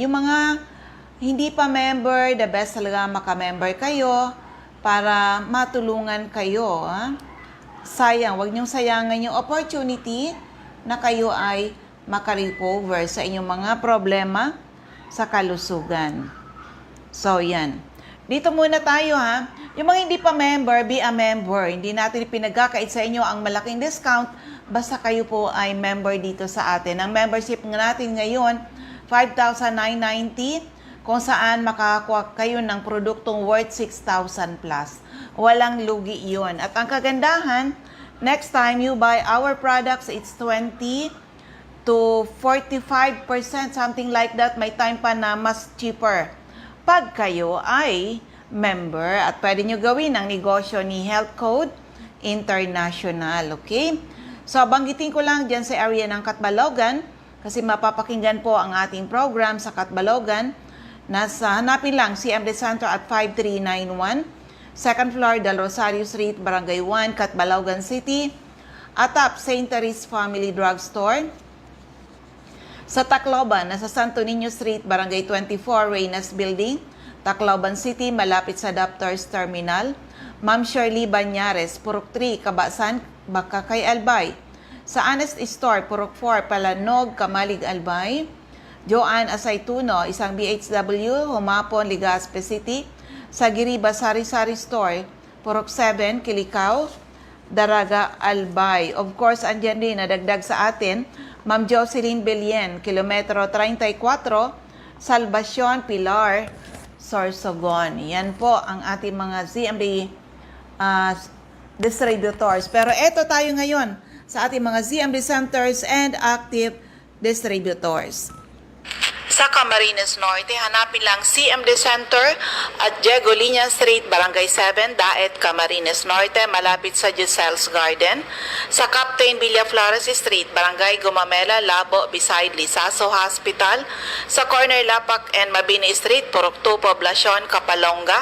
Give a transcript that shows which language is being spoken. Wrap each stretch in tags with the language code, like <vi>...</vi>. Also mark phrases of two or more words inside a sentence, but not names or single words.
<tl>Yung mga hindi pa member,</tl> <en>the best</en> <tl>talaga maka-member kayo para matulungan kayo. Ha? Sayang, wag niyong sayangan yung opportunity na kayo ay makarecover sa inyong mga problema sa kalusugan. So, yan. Dito muna tayo, ha. Yung mga hindi pa member,</tl> <en>be a member.</en> <tl>Hindi natin pinagkakait sa inyo ang malaking discount basta kayo po ay member dito sa atin. Ang membership natin ngayon, 5,990, kung saan makakakuha kayo ng produktong worth 6,000 plus. Walang lugi yun. At ang kagandahan,</tl> <en>next time you buy our products, it's 20 to 45%, something like that.</en> <tl>May time pa na mas cheaper pag kayo ay member. At pwede nyo gawin ang negosyo ni Health Code International. Okay? So, banggitin ko lang dyan sa area ng Catbalogan kasi mapapakinggan po ang ating program sa Catbalogan. Hanapin lang CMD Center at 5391</tl> <en>Second floor,</en> <tl>Del Rosario Street, Barangay 1, Catbalogan City. Atap, St. Therese Family Drugstore. Sa Tacloban, nasa Santo Niño Street, Barangay 24, Reynas Building, Tacloban City, malapit sa Doctors Terminal. Ma'am Shirley Banyares, Purok 3, Kabasan, Bakakay, Albay. Sa Honest Store, Purok 4, Palanog, Kamalig, Albay. Joanne Asaytuno, isang BHW, Humapon, Legazpi City. Sa Giriba, Sari-Sari Store, Purok 7, Kilikao, Daraga, Albay.</tl> <en>Of course,</en> <tl>andyan din, nadagdag sa atin, Ma'am Jocelyn Belien, Kilometro 34, Salvacion, Pilar, Sorsogon. Yan po ang ating mga ZMD distributors. Pero eto tayo ngayon sa ating mga ZMD</tl> <en>centers and active distributors.</en> <tl>Sa Camarines Norte, hanapin lang CMD Center at Diego Liña Street, Barangay 7, Daet, Camarines Norte, malapit sa Giselle's Garden. Sa Captain Villaflores Street, Barangay Gumamela, Labo, beside Lisaso Hospital. Sa corner Lapak and Mabini Street, Purok 2, Poblacion, Kapalonga.</tl>